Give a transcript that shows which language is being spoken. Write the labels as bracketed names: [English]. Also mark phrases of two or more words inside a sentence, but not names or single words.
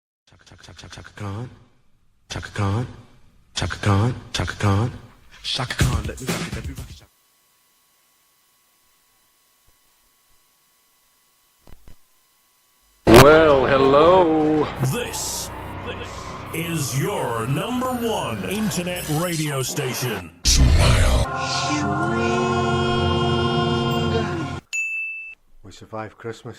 [English] Chaka Khan, Chaka Khan, Chaka Khan, Chaka Khan, Chaka Khan, let me rock it, let me rock it. Well, hello. This is your number one internet radio station. We survived Christmas.